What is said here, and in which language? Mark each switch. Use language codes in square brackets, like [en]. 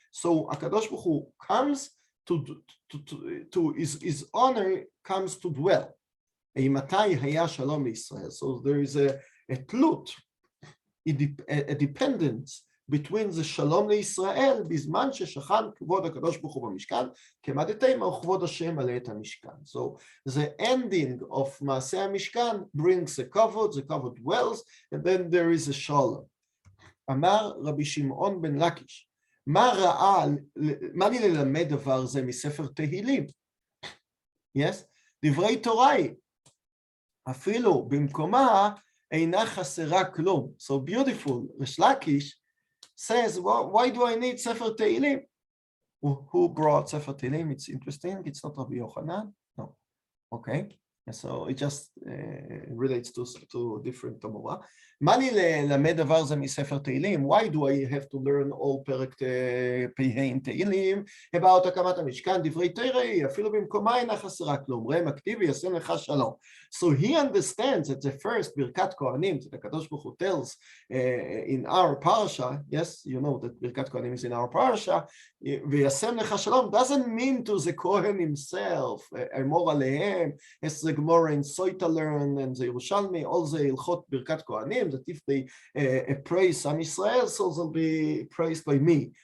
[en] So הקדוש ברוך הוא comes to his honor comes to dwell. [he] מתי היה שלום לישראל? [en] So there is a [he] תלות, [en] a dependence between the [he] שלום לישראל בזמן ששכן כבוד הקדוש ברוך הוא במשכן, כמדתם וכבוד השם מלא את המשכן. [en] So the ending of מעשה המשכן brings the kavod dwells, and then there is a shalom. [he] אמר רבי שמעון בן לקיש, מה לי ללמד דבר זה מספר תהילים? [en] Yes? [he] דברי תורה היא, אפילו במקומה אינה חסרה כלום. [en] So beautiful. Rish Lakish says, well, why do I need Sefer Tehillim? Who brought Sefer Tehillim? It's interesting. It's not Rabbi Yochanan. No. Okay. So it just relates to different תמורה. [he] מה לי ללמד דבר זה מספר תהילים? [en] Why do I have to learn all פרק פ"ה תהילים about [he] הקמת המשכן? דברי תורה, אפילו במקומה אינה חסרה כלום, ראה מקטיב וישם לך שלום. [en] So he understands that the first ברכת כהנים, that הקדוש ברוך הוא tells in our parasha, yes, you know that ברכת כהנים is in our parasha, [he] וישם לך שלום [en] doesn't mean to the Kohen himself, [he] אמור עליהם, [en] as the Gemara in Soita learn and the Yerushalmi, all the [he] הלכות ברכת כהנים, [en] that if they praise Am Yisrael, so they'll be praised by me.